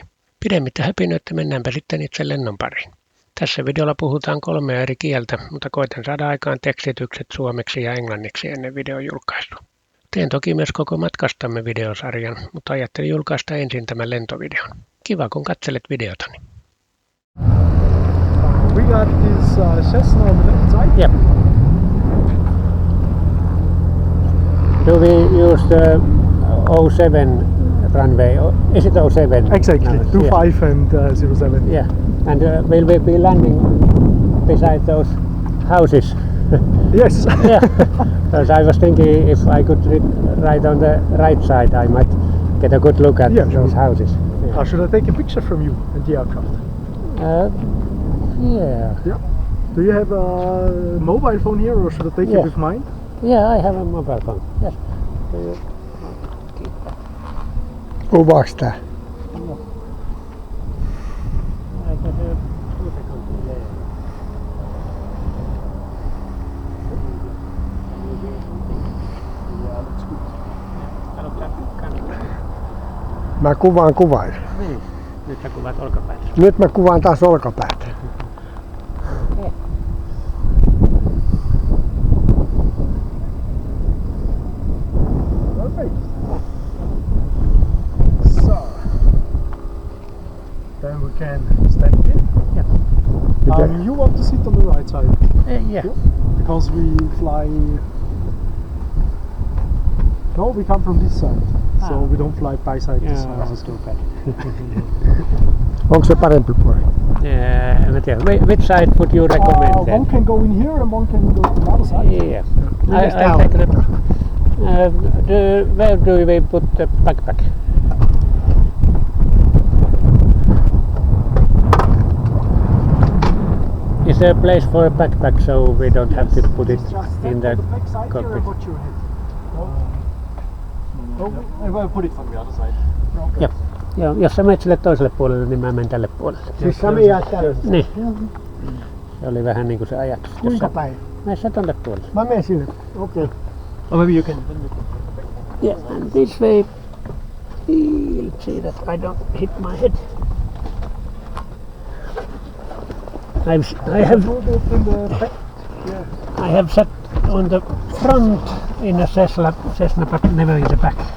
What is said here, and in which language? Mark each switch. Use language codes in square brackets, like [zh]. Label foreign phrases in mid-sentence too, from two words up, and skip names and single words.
[fi] Pidemmittä höpinöitä mennäänpä sitten itse lennon pariin. Tässä videolla puhutaan 3 eri kieltä, mutta koitan saada aikaan tekstitykset suomeksi ja englanniksi ennen videon julkaisua. Teen toki myös koko matkastamme videosarjan, mutta ajattelin julkaista ensin tämän lentovideon. Kiva kun katselet videotani. [en] We got this Cessna on the left side. Yep. Do we use the 07 runway? Is it 07? Exactly, No, 25 and 07. Yeah. And will we be landing beside those houses? Yes. Yeah. Because I was thinking if I could ride on the right side, I might get a good look at those houses. Yeah. Should I take a picture from you and the aircraft? Yeah. Yeah. Do you have a mobile phone here or should I take it with mine? Yeah, I have a mobile phone. Yes. [fi] Kuvaaks tää? Mä kuvaan kuvain. Niin. Nyt sä kuvaat olkapäätä. Nyt mä kuvaan taas olkapäätä. [en] Perfect. So, then we can step in. Yeah. You want to sit on the right side? Yeah. Because we fly... No, we come from this side. So we don't fly by side to side. That's too bad. [fi] Onko se parempi puoli? En mä tiedä. [en] Which side would you recommend then? One can go in here and one can go to the other side. Yeah. I take the... where do we put the backpack? Is there a place for a backpack so we don't have to put it in the cockpit? I will put it from the other side. Okay. [fi] Joo, jos sä menet sille toiselle puolelle, niin mä menen tälle puolelle. Siis Sami jää tälle. Niin. Se oli vähän niinku se ajatus. Kuinka päin? Mene sä tonne puolelle. Mä menen sinne. Okei. [en] Or maybe you can. Yeah, and this way. Let's see that I don't hit my head. I have sat on the front in a Cessna, but never in the back.